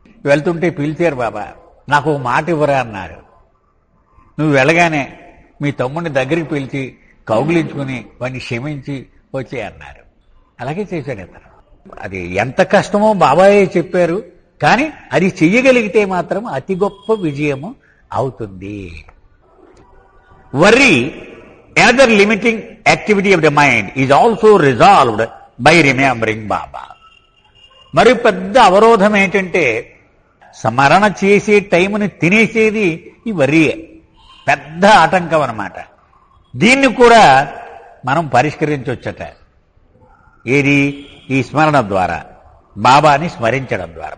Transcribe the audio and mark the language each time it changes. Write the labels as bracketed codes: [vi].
[te] వెళ్తుంటే పిలిచారు, బాబా నాకు ఒక మాట ఇవ్వరా అన్నారు. నువ్వు వెళ్ళగానే మీ తమ్ముడిని దగ్గరికి పిలిచి కౌగిలించుకుని వాడిని క్షమించి వచ్చే అన్నారు. అలాగే చేశాడు అతను. అది ఎంత కష్టమో బాబాయే చెప్పారు, కానీ అది చెయ్యగలిగితే మాత్రం అతి గొప్ప విజయము అవుతుంది. [en] Worry, another limiting activity of the mind, is also resolved by remembering Baba. [te] మరి పెద్ద అవరోధం ఏంటంటే స్మరణ చేసే టైంని తినేసేది ఈ వర్రీయే. పెద్ద ఆటంకం అన్నమాట. దీన్ని కూడా మనం పరిష్కరించవచ్చట. ఏది? ఈ స్మరణ ద్వారా, బాబాని స్మరించడం ద్వారా.